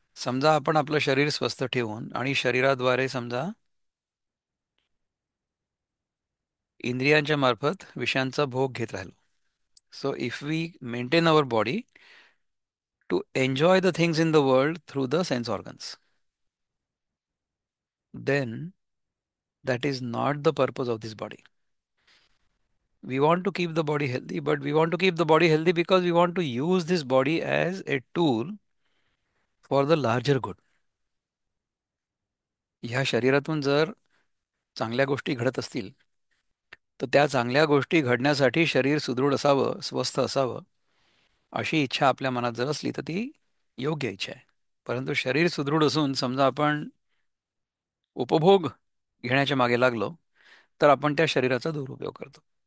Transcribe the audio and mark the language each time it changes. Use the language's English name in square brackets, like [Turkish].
[Marathi] समजा आपण आपलं शरीर स्वस्थ ठेवून आणि शरीराद्वारे समजा इंद्रियांच्या मार्फत विषयांचा भोग घेत राहिलो. [English] So if we maintain our body to enjoy the things in the world through the sense organs, then that is not the purpose of this body. We want to keep the body healthy, but we want to keep the body healthy because we want to use this body as a tool for the larger good. [Marathi] ह्या शरीरातून जर चांगल्या गोष्टी घडत असतील, तर त्या चांगल्या गोष्टी घडण्यासाठी शरीर सुदृढ असावं, स्वस्थ असावं, अशी इच्छा आपल्या मनात जर असली तर ती योग्य इच्छा आहे. परंतु शरीर सुदृढ असून समजा आपण उपभोग घेण्याच्या मागे लागलो, तर आपण त्या शरीराचा दुरुपयोग करतो.